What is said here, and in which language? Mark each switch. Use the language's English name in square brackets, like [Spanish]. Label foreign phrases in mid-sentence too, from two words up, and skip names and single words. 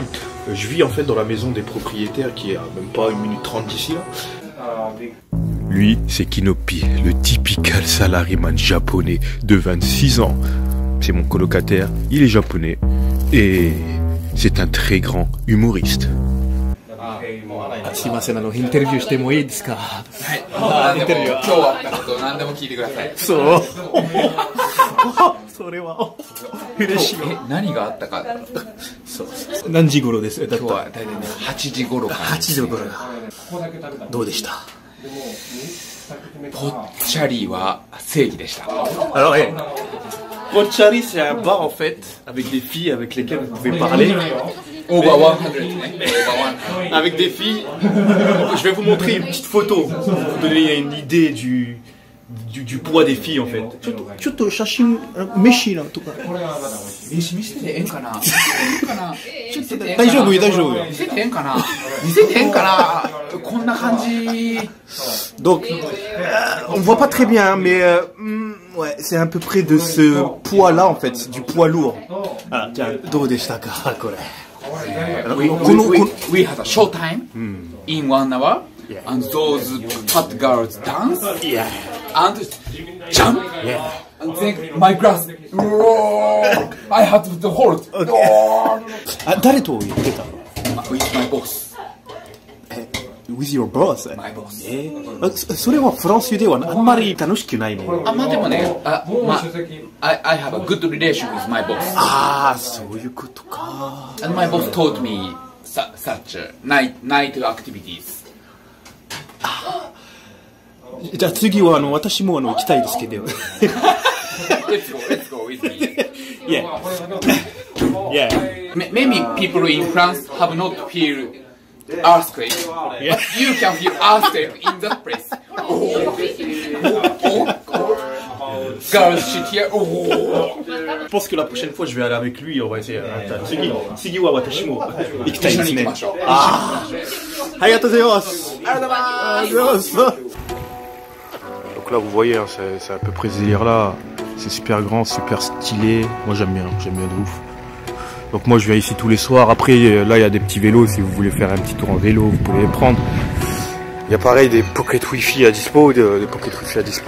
[French] Je vis en fait dans la maison des propriétaires qui est à même pas 1 minute 30 d'ici là. Lui, c'est Kinopi, le [English] typical salaryman [French] japonais de 26 ans. C'est mon colocataire, il est japonais et c'est un très grand humoriste. [Japanese] すいません、インタビューしてもいいですか？はい。インタビュー。今日あったこと何でも聞いてください。そう。それは嬉しい。何があったか。そう。何時頃です？今日は大体ね8時頃から。8時頃。どうでした？ぽっちゃりは正義でした。 [French] Alors, Pochari, c'est un bar en fait, avec des filles avec lesquelles vous pouvez parler. [English] Over 100. [French] Avec des filles. Je vais vous montrer une petite photo pour vous donner une idée du poids des filles en fait. [Japanese] ちょっと写真飯なとか。見せてええんかな。ちょっと大丈夫よ。見せてええんかな。こんな感じ。 [French] Donc, on voit pas très bien, mais ouais, c'est à peu près de ce poids-là en fait, du poids lourd. Ah, tiens, [Japanese] どうでしたかこれ。 [English] We had a show time in 1 hour, and those fat girls dance and jump, and then my glass. I had to hold. [Japanese] 誰と言ってたの？ [English] With my boss. With your boss? My boss. [Japanese] それはフランスではあんまり楽しくないの？まあでもね、 [English] I have a good relation with my boss. [Japanese] ああ、そういうことか。 [English] And my boss taught me such night activities. [Japanese] じゃあ次は私も行きたいですけど。 [English] Let's go with me. Yeah. Maybe people in France have not feel earthquake, but you can feel earthquake in that place. girls shit here. Oh. [French] Je pense que la prochaine fois, je vais aller avec lui. On va essayer. [Japanese] 次は私も行きたいですね. [French] Ah. [Japanese] ありがとうございます. [French] Donc là, vous voyez, hein, c'est à peu près ce délire-là. C'est super grand, super stylé. Moi, j'aime bien de ouf. Donc moi, je viens ici tous les soirs. Après, là, il y a des petits vélos. Si vous voulez faire un petit tour en vélo, vous pouvez les prendre. Il y a pareil des [English] pocket wifi [French] à dispo, des [English] pocket wifi [French] à dispo.